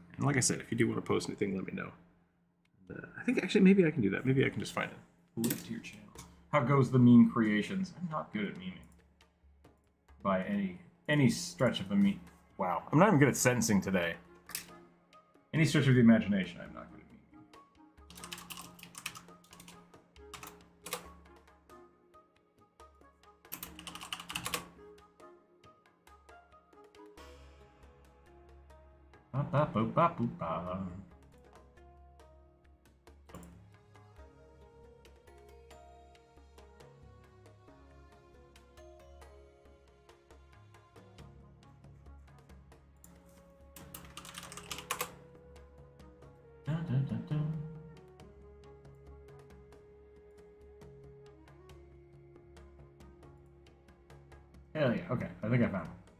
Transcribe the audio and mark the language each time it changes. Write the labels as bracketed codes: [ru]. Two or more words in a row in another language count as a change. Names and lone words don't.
[en] And like I said, if you do want to post anything, let me know. I think actually maybe I can do that. Maybe I can just find a link to your channel. How goes the meme creations? I'm not good at memeing. By any stretch of the meme. Wow. I'm not even good at sentencing today. Any stretch of the imagination, I'm not good at memeing. Ba ba ba ba ba. Hell yeah, okay, I think I found it.